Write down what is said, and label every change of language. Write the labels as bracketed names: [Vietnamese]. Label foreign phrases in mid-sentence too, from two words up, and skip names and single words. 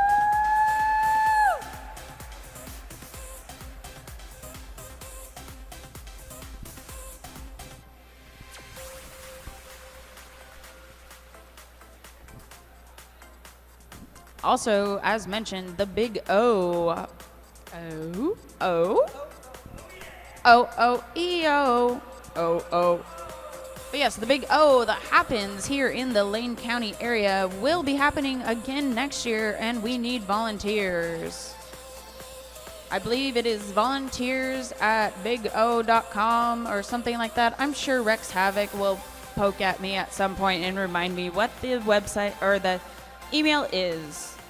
[English] Also, as mentioned, the big O. O-O-E-O. O-O. But yes, the big O that happens here in the Lane County area will be happening again next year, and we need volunteers. I believe it is volunteers at bigo.com or something like that. I'm sure Rex Havoc will poke at me at some point and remind me what the website or the email is.